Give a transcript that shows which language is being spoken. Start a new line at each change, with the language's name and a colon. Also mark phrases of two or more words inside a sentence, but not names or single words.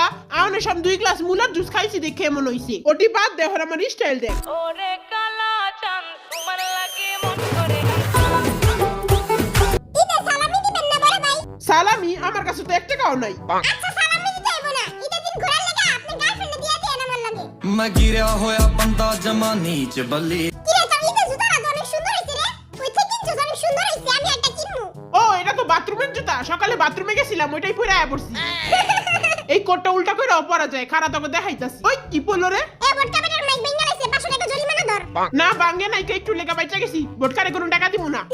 Bangla: আউনে সব 2 গ্লাস মুলার জুস খাইছি দেখে এমন হইছে। ওটি বাদ দে, এখন আমার স্টাইল দেখ। ওরে কালা চাঁদ তোমার লাগে মন করে ঈদে সালামি দিবেন না বড় ভাই? সালামি আমার কাছে তো 1 টাকাও নাই। আচ্ছা সালামি দিতে হইব না, ঈদের দিন ঘোরার লাগা আপনি গার্লফ্রেন্ডে দিয়ে দেন আমার লাগে।
Punjabi: ਮੈਂ ਗਿਰਾ ਹੋਇਆ ਬੰਦਾ ਜਮਾ ਨੀਚ ਬੱਲੀ
Bangla: কিরে তোর ঈদের জুতাটা তো অনেক সুন্দর হইছে রে, কই থেকে কিনছস? অনেক সুন্দর হইছে, আমি একটা কিনবো। ও এটা তো বাথরুমের জুতা, সকালে বাথরুমে গেছিলাম ওইটাই পরে আয়া পড়ছি। এই কোটটা উল্টা করে পরা যায়, খারাপ তোকে দেখাইতাছি। ওই কি বললো রে? এ বটকা বেটার মাইক ভেঙে লাইছে, 500 টাকা জরিমানা ধর। না বাঙ্গে নাই, একটু লেখা বাইচা গেছি, ভোটকারে কোনো টাকা দিব না।